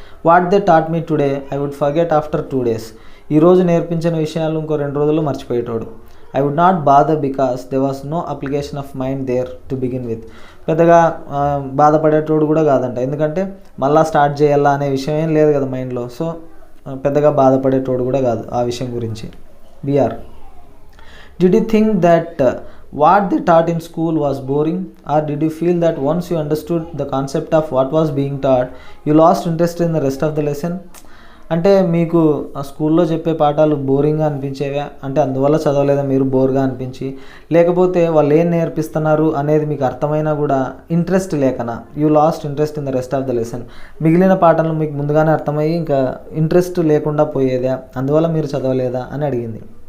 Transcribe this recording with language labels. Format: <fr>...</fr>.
<en>what they taught me today I would forget after 2 days,</en> <te>ఈరోజు నేర్పించిన విషయాలు ఇంకో 2 రోజుల్లో మర్చిపోయేటోడు.</te> <en>I would not bother because there was no application of mind there to begin with,</en> <te>పెద్దగా బాధపడేటోడు కూడా కాదంట, ఎందుకంటే మళ్ళీ స్టార్ట్ చేయాలా అనే విషయం ఏం లేదు కదా మైండ్లో. సో పెద్దగా బాధపడేటోడు కూడా కాదు ఆ విషయం గురించి.</te> <en>B R, did you think that what they taught in school was boring, or did you feel that once you understood the concept of what was being taught you lost interest in the rest of the lesson?</en> <te>అంటే మీకు ఆ స్కూల్లో చెప్పే పాఠాలు బోరింగ్గా అనిపించేవా, అంటే అందువల్ల చదవలేదా మీరు బోర్గా అనిపించి, లేకపోతే వాళ్ళు ఏం నేర్పిస్తున్నారు అనేది మీకు అర్థమైనా కూడా interest లేకనా,</te> <en>you lost interest in the rest of the lesson,</en> <te>మిగిలిన పాఠాలు మీకు ముందుగానే అర్థమయ్యి ఇంకా ఇంట్రెస్ట్ లేకుండా పోయేదా, అందువల్ల మీరు చదవలేదా అని అడిగింది.</te>